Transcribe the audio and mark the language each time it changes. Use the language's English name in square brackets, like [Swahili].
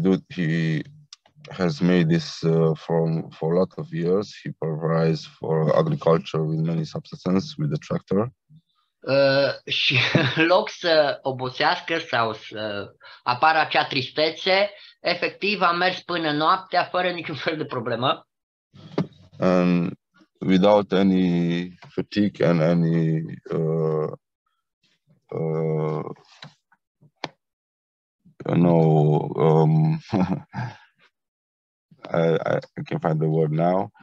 [English] He has made this for a lot of years. He provides for agriculture with many substances with the tractor. [Romanian] Și în loc să obosească sau să apară acea tristețe, efectiv a mers până noaptea fără niciun fel de problemă. [English] And without any fatigue and any I can't find the word now.